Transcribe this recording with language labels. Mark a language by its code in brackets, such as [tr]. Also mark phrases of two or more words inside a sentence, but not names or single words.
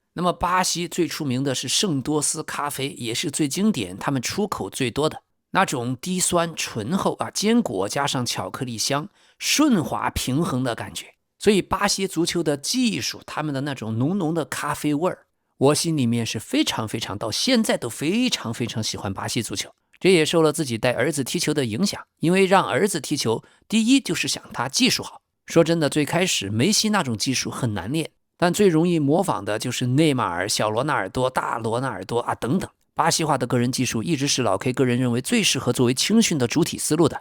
[zh] 那麼巴西最出名的是聖多斯咖啡，也是最經典，他們出口最多的那種低酸醇厚堅果加上巧克力香，順滑平衡的感覺。所以巴西足球的技術，他們的那種濃濃的咖啡味兒，我心裡面是非常非常，到現在都非常非常喜歡巴西足球。這也受了自己帶兒子踢球的影響，因為讓兒子踢球，第一就是想他技術好。說真的，最開始梅西那種技術很難練， 但最容易模仿的就是內馬爾、小羅納爾多、大羅納爾多啊等等。巴西化的個人技術一直是老 K 個人認為最適合作為青訓的主體思路的。